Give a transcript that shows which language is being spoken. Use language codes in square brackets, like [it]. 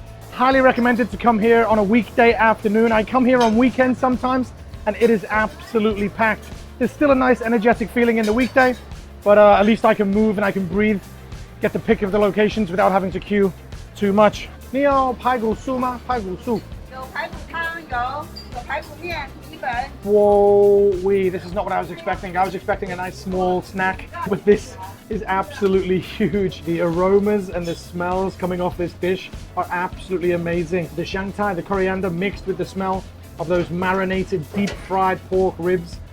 [en] Highly recommended to come here on a weekday afternoon. I come here on weekends sometimes, and it is absolutely packed. There's still a nice energetic feeling in the weekday, but at least I can move and I can breathe, get the pick of the locations without having to queue too much. [zh] 你有排骨酥吗？排骨酥。有排骨汤，有排骨面，米粉。 [en] Whoa, this is not what I was expecting. I was expecting a nice small snack, but this is absolutely huge. The aromas and the smells coming off this dish are absolutely amazing. The shanghai, the coriander mixed with the smell of those marinated deep fried pork ribs.